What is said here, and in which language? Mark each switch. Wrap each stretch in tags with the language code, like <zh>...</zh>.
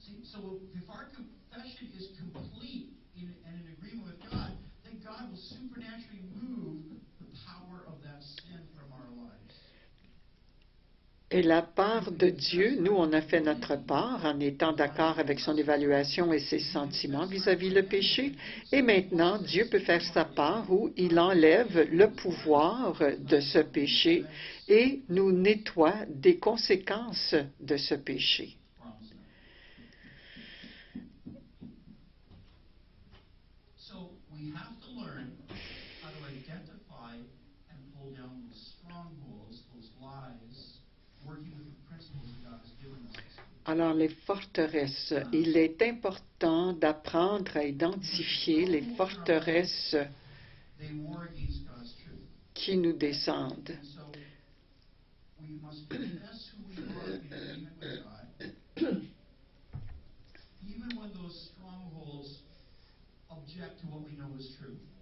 <en>So if our confession is complete and in agreement with God, then God will supernaturally move the power of that sin from our lives.</en> <fr>Et la part de Dieu, nous, on a fait notre part en étant d'accord avec son évaluation et ses sentiments vis-à-vis le péché. Et maintenant, Dieu peut faire sa part où il enlève le pouvoir de ce péché et nous nettoie des conséquences de ce péché.</fr> <en>So we have to learn how to identify and pull down those strongholds, those lies, working with the principles that God has given us.</en> <fr>Alors, les forteresses, il est important d'apprendre à identifier les forteresses</fr> <en>They war against God's truth.</en> <fr>qui nous descendent.</fr> <en>And so we must confess who we are in agreement with God, even when those strongholds object to what we know is true.</en>